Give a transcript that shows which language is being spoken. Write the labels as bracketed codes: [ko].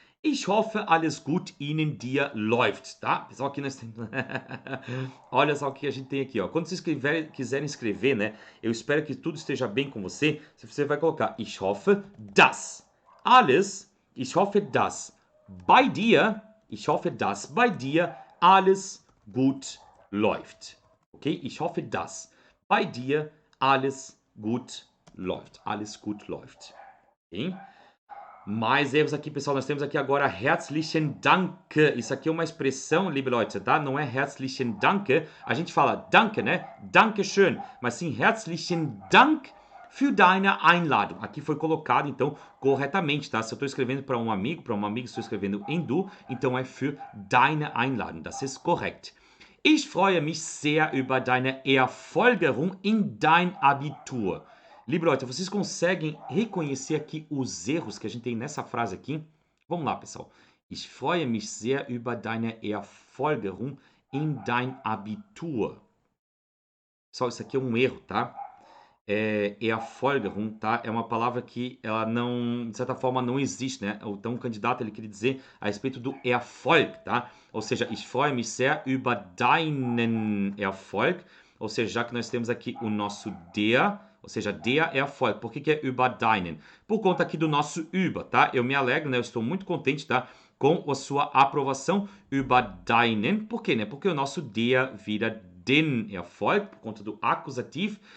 [de] Ich hoffe, alles gut Ihnen, dir läuft, tá? [pt] Pessoal, aqui nós temos... Olha só o que a gente tem aqui, ó. Quando vocês quiserem escrever, né? Eu espero que tudo esteja bem com você. [de] Você vai colocar Ich hoffe, dass alles, ich hoffe, dass bei dir, ich hoffe, dass bei dir alles gut läuft. Ok? Ich hoffe, dass bei dir alles gut läuft. Alles gut läuft. Ok? [pt] Mais erros aqui, pessoal. Nós temos aqui agora herzlichen Dank. Isso aqui é uma expressão, liebe Leute, tá? Não é herzlichen Dank. A gente fala Danke, né? Dankeschön. [de] Mas sim herzlichen Dank für deine Einladung. [pt] Aqui foi colocado, então, corretamente, tá? Se eu estou escrevendo para um amigo, estou escrevendo em du, então é für deine Einladung. [de] Das ist korrekt. Ich freue mich sehr über deine Erfolgerung in dein Abitur. [pt] Liebe Leute, vocês conseguem reconhecer aqui os erros que a gente tem nessa frase aqui? Vamos lá, pessoal. [de] Ich freue mich sehr über deine Erfolgerung in dein Abitur. [pt] Pessoal, isso aqui é um erro, tá? Erfolgerung, tá? É uma palavra que ela não, de certa forma, não existe, né? Então, o candidato, ele queria dizer a respeito do Erfolg, tá? [de] Ou seja, ich freue mich sehr über deinen Erfolg. [pt] Ou seja, já que nós temos aqui o nosso der, ou seja, der Erfolg. Por que é über deinen? Por conta aqui do nosso über, tá? Eu me alegro, né? Eu estou muito contente, tá? Com a sua aprovação über deinen. Por quê, né? Porque o nosso der vira den Erfolg, por conta do acusativo.